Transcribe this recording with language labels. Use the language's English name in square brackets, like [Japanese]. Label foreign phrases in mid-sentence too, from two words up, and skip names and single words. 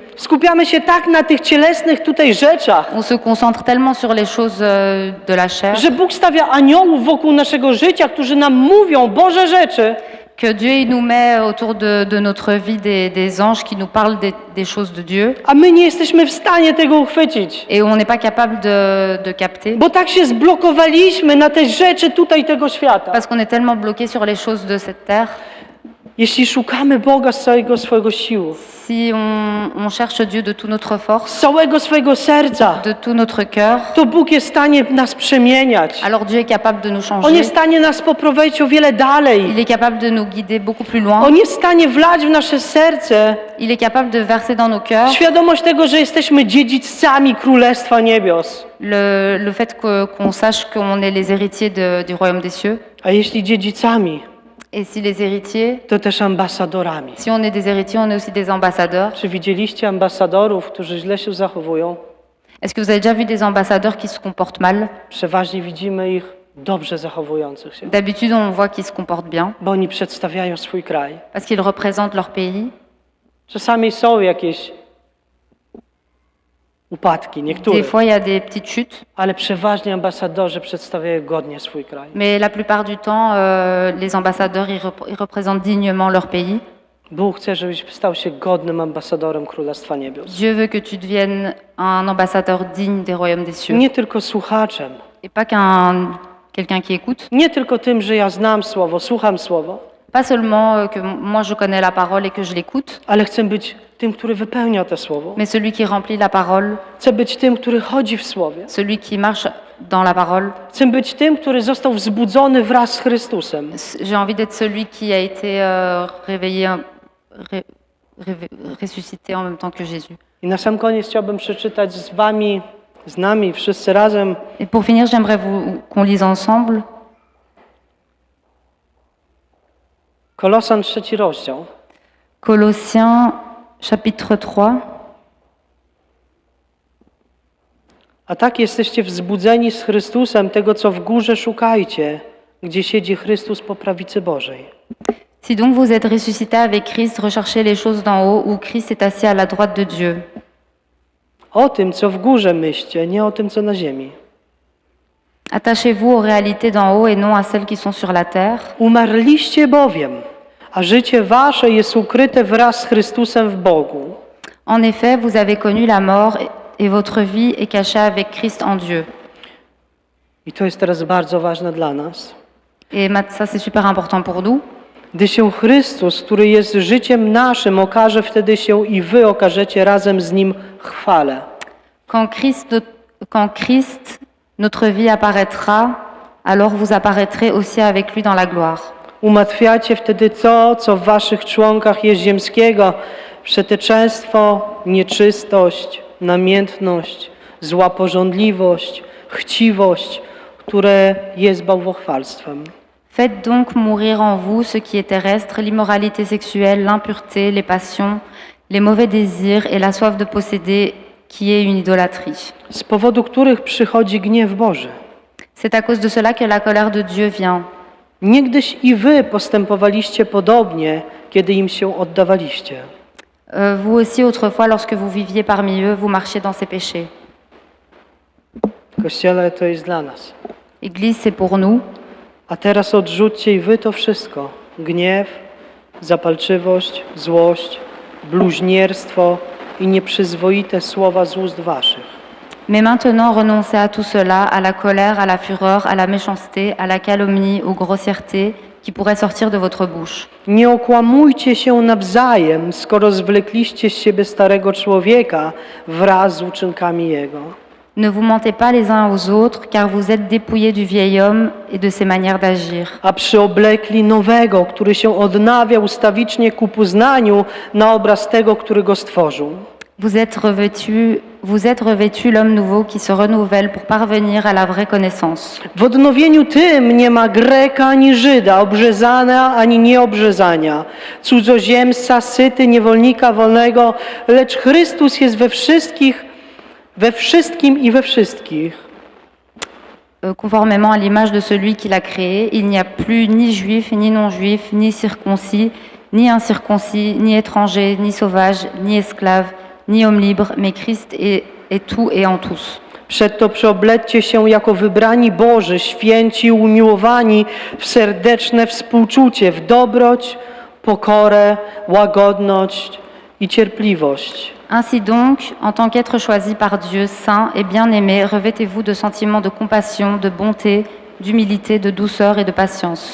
[Polish] Skupiamy się tak na tych cielesnych tutaj rzeczach, [French] On se concentre tellement sur les choses de la chair [Polish] że Bóg stawia aniołów wokół naszego życia, którzy nam mówią Boże rzeczy, [French] que Dieu il nous met autour de notre vie des anges qui nous parlent des choses de Dieu [Polish] a my nie jesteśmy w stanie tego uchwycić. [French] et on n'est pas capable de capter [Polish] Bo tak się zblokowaliśmy na te rzeczy tutaj tego świata. [French] parce qu'on est tellement bloqué sur les choses de cette terre. [Polish] Jeśli szukamy Boga z całego swojego sił, [French] Si on cherche Dieu de toute notre force, [Polish] z całego swojego serca, [French] de tout notre cœur, [Polish] to Bóg jest w stanie nas przemieniać. [French] alors Dieu est capable de nous [Polish] On [French] changer. [Polish] jest w stanie nas poprowadzić o wiele dalej. [French] Il est capable de nous guider beaucoup plus loin. [Polish] On jest w stanie wlać w nasze serce [French] Il est capable de verser dans nos cœurs [Polish] świadomość tego, że jesteśmy dziedzicami Królestwa Niebios. [French] le fait qu'on sache qu'on est les héritiers du royaume des cieux. [Polish] A jeśli dziedzicami, [French] Et si les héritiers, [Polish] to też ambasadorami. [French] si on est des héritiers, on est aussi des ambassadeurs. [Polish] Czy widzieliście ambasadorów, którzy źle się zachowują? [French] Est-ce que vous avez déjà vu des ambassadeurs qui se comportent mal? [Polish] Przeważnie widzimy ich dobrze zachowujących się, [French] D'habitude, on voit qu'ils se comportent bien [Polish] bo oni przedstawiają swój kraj. [French] parce qu'ils représentent leur pays. [Polish] Czasami są jakieś upadki, [French] Des [Polish] niektórych, [French] fois, il y a des petites chutes, [Polish] ale przeważnie ambasadorzy przedstawiają godnie swój kraj. [French] mais la plupart du temps, les ambassadeurs, ils représentent dignement leur pays. [Polish] Bóg chce, żebyś stał się godnym ambasadorem Królestwa Niebios. [French] Dieu veut que tu deviennes un ambassadeur digne des royaumes des cieux. [Polish] Nie tylko słuchaczem, [French] Et pas quelqu'un qui écoute. [Polish] nie tylko tym, że ja znam Słowo, słucham Słowo, [French] Pas seulement que moi je connais la parole et que je l'écoute, [Polish] ale chcę być tym, który wypełnia to Słowo. [French] mais celui qui remplit la parole, [Polish] Chcę być tym, który chodzi w Słowie. [French] celui qui marche dans la parole. [Polish] Chcę być tym, który został wzbudzony wraz z Chrystusem. [French] J'ai envie d'être celui qui a été réveillé, ressuscité en même temps que Jésus. [Polish] I na sam koniec chciałbym przeczytać z nami, wszyscy razem [French] Et pour finir, j'aimerais qu'on lise ensemble [Polish] Kolosan 3 rozdział. [French] Colossiens chapitre 3. [Polish] A tak jesteście wzbudzeni z Chrystusem, tego co w górze szukajcie, gdzie siedzi Chrystus po prawicy Bożej. [French] Si donc vous êtes ressuscités avec Christ, recherchez les choses d'en haut où Christ est assis à la droite de Dieu. [Polish] O tym, co w górze myślcie, nie o tym, co na ziemi. [French] Attachez-vous aux réalités d'en haut et non à celles qui sont sur la terre. [Polish] Umarliście bowiem, a życie wasze jest ukryte wraz z Chrystusem w Bogu. [French] En effet, vous avez connu la mort et votre vie est cachée avec Christ en Dieu. [Polish] I to jest teraz bardzo ważne dla nas. [French] Et ça, c'est super important pour nous. [Polish] Gdy się Chrystus, który jest życiem naszym, okaże, wtedy się i wy okażecie razem z Nim w chwale. [French] Quand Christ, notre vie apparaîtra, alors vous apparaîtrez aussi avec lui dans la gloire. [Polish] Umartwiacie wtedy to, co w waszych członkach jest ziemskiego, przeteczeństwo, nieczystość, namiętność, zła pożądliwość, chciwość, które jest bałwochwalstwem. [French] Faites donc mourir en vous ce qui est terrestre, l'immoralité sexuelle, l'impureté, les passions, les mauvais désirs et la soif de posséder, qui est une idolâtrie. [Polish] Z powodu których przychodzi gniew Boży. [French] C'est à cause de cela que la colère de Dieu vient. [Polish] Niegdyś i wy postępowaliście podobnie, kiedy im się oddawaliście. [French] Vous aussi, autrefois, lorsque vous viviez parmi eux, vous marchiez dans ces péchés. [Polish] Kościele, to jest dla nas. [French] Église, c'est pour nous. [Polish] A teraz odrzućcie i wy to wszystko. Gniew, zapalczywość, złość, bluźnierstwo i nieprzyzwoite słowa z ust waszych. [French] Mais maintenant, renoncez à tout cela, à la colère, à la fureur, à la méchanceté, à la calomnie, aux grossièretés qui pourraient sortir de votre bouche. [Polish] Nie okłamujcie się nawzajem, skoro zwlekliście z siebie starego człowieka wraz z uczynkami jego. [French] Ne vous mentez pas les uns aux autres, car vous êtes dépouillés du vieil homme et de ses manières d'agir. [Polish] A przyoblekli nowego, który się odnawia ustawicznie ku poznaniu na obraz tego, który go stworzył. [French] Vous êtes revêtu l'homme nouveau qui se renouvelle pour parvenir à la vraie connaissance. [Polish] W odnowieniu tym nie ma Greka ani Żyda, obrzezania ani nieobrzezania, cudzoziemca, syty, niewolnika, wolnego, lecz Chrystus jest we wszystkim i we wszystkich. [French] Conformément à l'image de celui qui l'a créé, il n'y a plus ni juif, ni non-juif, ni circoncis, ni incirconcis, ni étranger, ni sauvage, ni esclave, ni homme libre, mais Christ est tout et en tous. [Polish] Przedto przeoblećcie się jako wybrani Boży, święci, umiłowani w serdeczne współczucie, w dobroć, pokorę, łagodność i cierpliwość. [French] Ainsi donc, en tant qu'être choisi par Dieu, saint et bien-aimé, revêtez-vous de sentiments de compassion, de bonté, d'humilité, de douceur et de patience.